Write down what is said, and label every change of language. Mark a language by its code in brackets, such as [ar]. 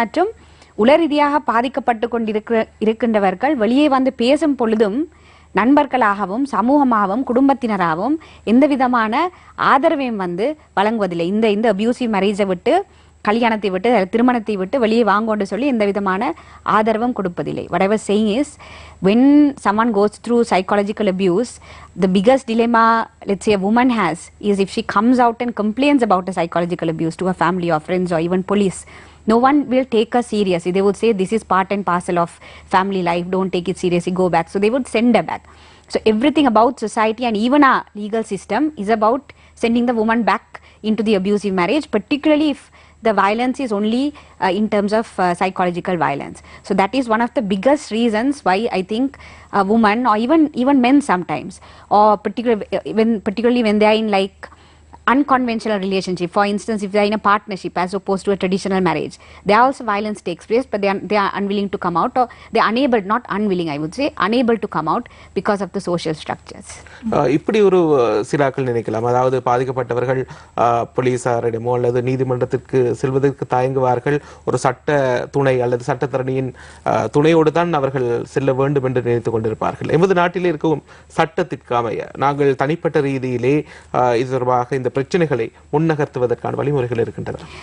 [ta] மற்றும் உளரீதியாக பாதிக்கப்பட்டு கொண்டிருக்கின்றவர்கள் வெளியே வந்து பேசும் பொழுதும் நண்பர்களாகவும் சமூகமாகவும் குடும்பத்தினராகவும் எந்த விதமான ஆதரவையும் வந்து வழங்குவதில்லை. இந்த அபியூசிவ் மேரேஜை விட்டு, கல்யாணத்தை விட்டு, திருமணத்தை விட்டு வெளியே வாங்கோன்னு சொல்லி எந்த விதமான ஆதரவும் கொடுப்பதில்லை. [en] What I was saying is, when someone goes through psychological abuse, the biggest dilemma, let's say, a woman has is if she comes out and complains about a psychological abuse to her family or friends or even police, no one will take her seriously. They would say this is part and parcel of family life, don't take it seriously, go back. So they would send her back. So everything about society and even our legal system is about sending the woman back into the abusive marriage, particularly if the violence is only in terms of psychological violence. So that is one of the biggest reasons why I think a woman or even men sometimes, or particularly when they are in like unconventional relationship, for instance if they are in a partnership as opposed to a traditional marriage, there also violence takes place, but they are unwilling to come out, or they are unable, not unwilling, I would say unable to come out because of the social structures. [ta] இப்படி ஒரு சிலாக்கள் நினைக்கலாம், அதாவது பாதிக்கப்பட்டவர்கள் போலீசாரிடமோ அல்லது நீதிமன்றத்திற்கு செல்வதற்கு தயங்குவார்கள், ஒரு சட்ட துணை அல்லது சட்டத்தரணியின் துணையோடு தான் அவர்கள் செல்ல வேண்டும் என்று நினைத்துக் கொண்டிருப்பார்கள். எமது நாட்டிலே இருக்கும் சட்டத்திற்கு அமைய நாங்கள் தனிப்பட்ட ரீதியிலே இது தொடர்பாக இந்த பிரச்சனைகளை முன்னகர்த்துவதற்கான வழிமுறைகள் இருக்கின்றன.